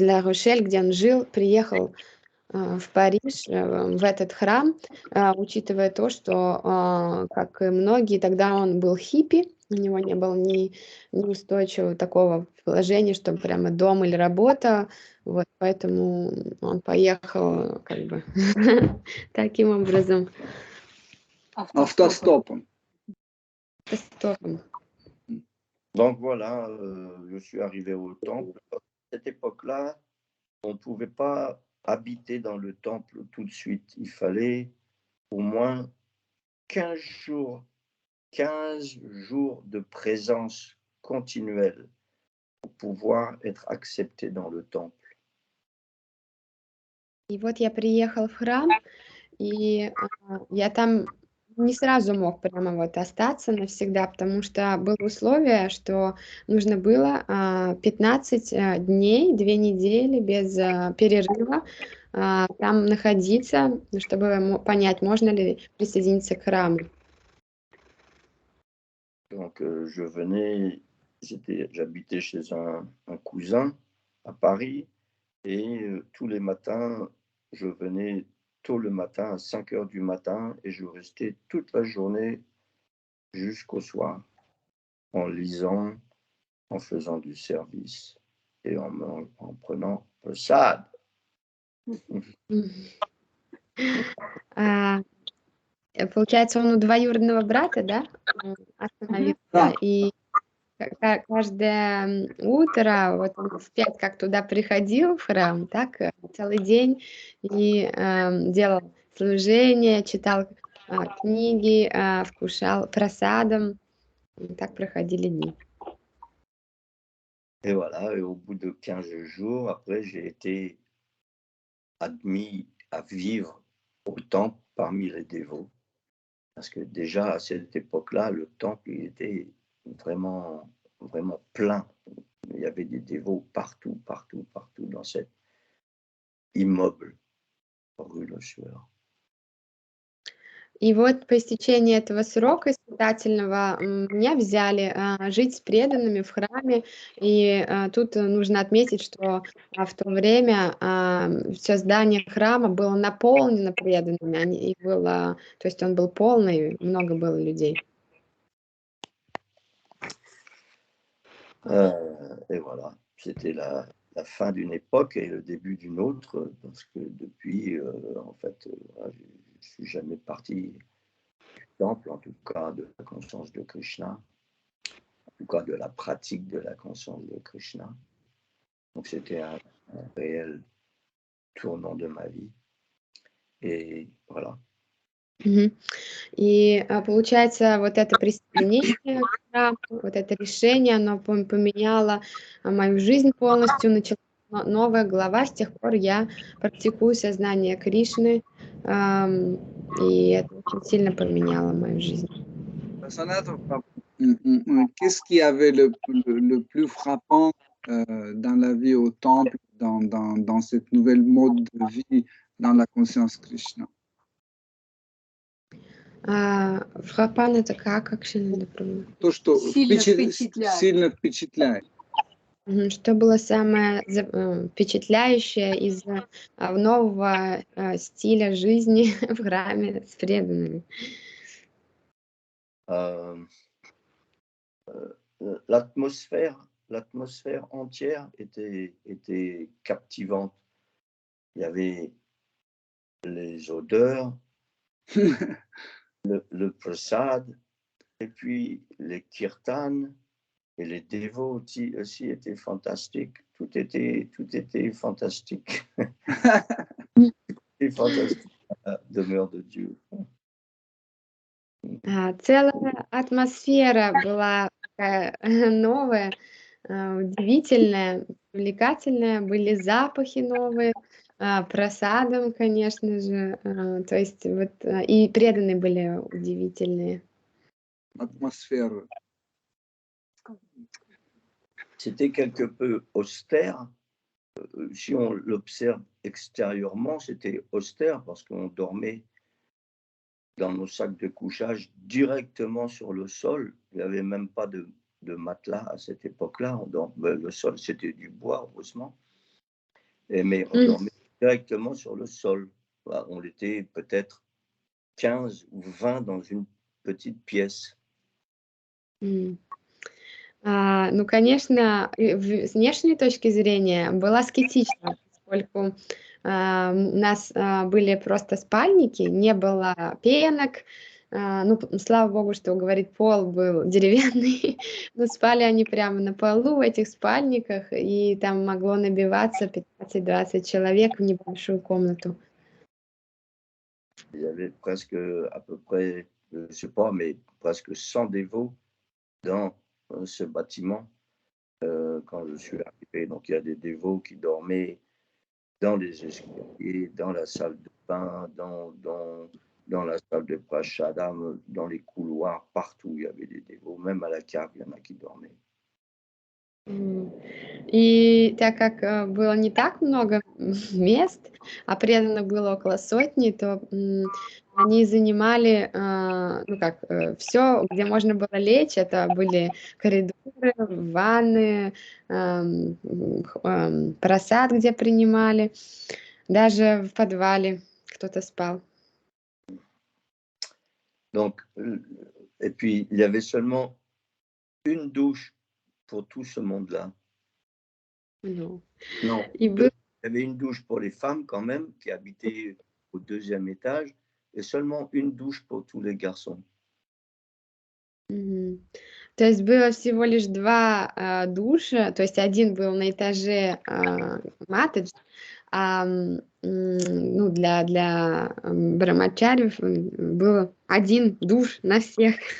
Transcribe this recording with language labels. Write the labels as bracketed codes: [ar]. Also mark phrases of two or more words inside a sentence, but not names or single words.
[ru] Ла Рошель, где он жил, приехал в Париж, в этот храм, учитывая то, что, как и многие, тогда он был хиппи, у него не было ни устойчивого такого положения, что прямо дом или работа, вот, поэтому он поехал как бы таким образом. Автостопом. Автостопом. [fr] Donc voilà, je suis arrivé au temple. À cette époque-là, on ne pouvait pas habiter dans le temple tout de suite. Il fallait au moins 15 jours de présence continuelle pour pouvoir être accepté dans le temple. [ru] И вот я приехал в храм, и я там не сразу мог прямо вот остаться навсегда, потому что было условие, что нужно было 15 дней, 2 недели без перерыва там находиться, чтобы понять, можно ли присоединиться к храму. [fr] Donc, j'habitais chez un cousin à Paris et tous les matins, je venais tôt le matin à 5 heures du matin et je restais toute la journée jusqu'au soir en lisant, en faisant du service et en prenant prasad. [ru] Получается, он у двоюродного брата, да, остановился, Да. и каждое утро, вот он в 5 как туда приходил в храм, так целый день, и делал служение, читал книги, вкушал прасадом, и так проходили дни. [fr] Et voilà, et au bout de 15 jours, après, j'ai été admis à vivre au temple parmi les dévots. Parce que déjà, à cette époque-là, le temple, il était vraiment, vraiment plein. Il y avait des dévots partout dans cet immeuble rue Le Sueur. [ru] И вот по истечении этого срока испытательного меня взяли жить с преданными в храме. И тут нужно отметить, что в то время все здание храма было наполнено преданными. То есть он был полный, много было людей. [fr] Et voilà. c'était la fin d'une époque et le début d'une autre, parce que depuis, en fait, je ne suis jamais parti du temple, en tout cas de la conscience de Krishna, en tout cas de la pratique de la conscience de Krishna. Donc c'était un réel tournant de ma vie. Et voilà. [ru] И получается, вот это присоединение к храму, вот это решение, оно поменяло мою жизнь полностью, началась новая глава, с тех пор я практикую сознание Кришны, и это очень сильно поменяло мою жизнь. [fr] Qu'est-ce qui avait le plus frappant dans la vie au temple, dans cette nouvelle mode de vie, dans la conscience Krishna? [ru] Фрапан это как еще надо пробовать? То, что Сильно сильно впечатляет. Что было самое впечатляющее из нового стиля жизни в храме с преданными? [fr] L'atmosphère entière était captivante. Il y avait les odeurs, le prasad, et puis les kirtans et les dévots aussi étaient fantastiques. Tout était fantastique. Tout était fantastique à la demeure de Dieu. [ru] Целая атмосфера была такая новая, удивительная, привлекательная, были запахи новые, просадом, конечно же, то есть вот, и преданные были удивительные. [fr] Atmosphère. C'était quelque peu austère. Si on l'observe extérieurement, c'était austère parce qu'on dormait dans nos sacs de couchage directement sur le sol. Il n'y avait même pas de matelas à cette époque-là. Le sol, c'était du bois, heureusement. Mais on dormait directement sur le sol. On était peut-être 15 ou 20 dans une petite pièce. [ru] Ну, конечно, с внешней точки зрения было аскетично, поскольку у нас были просто спальники, не было пенок. Ну, слава богу, что, говорит, пол был деревянный, но спали они прямо на полу в этих спальниках, и там могло набиваться 15-20 человек в небольшую комнату. [fr] Il y avait presque à peu près, je ne sais pas, mais presque 100 dévots dans ce bâtiment quand je suis arrivé. Donc il y a des dévots qui dormaient dans les escaliers, dans la salle de bain, dans la salle de prashadam, dans les couloirs, partout il y avait des dévots, même à la cave, il y en a qui dormaient. [ru] И так как было не так много мест, а преданных было около сотни, то они занимали, ну как, все, где можно было лечь, это были коридоры, ванны, просад, где принимали, даже в подвале кто-то спал. [fr] Donc, et puis il y avait seulement une douche pour tout ce monde-là. [ru] Ну, [fr] Non, [ru] и [fr] il y avait une douche pour les femmes quand même qui habitaient au 2e étage et seulement une douche pour tous les garçons. [ru] То есть было всего лишь 2 душа, то есть один был на этаже матедж, а ну, для брамачарьев был один душ на всех.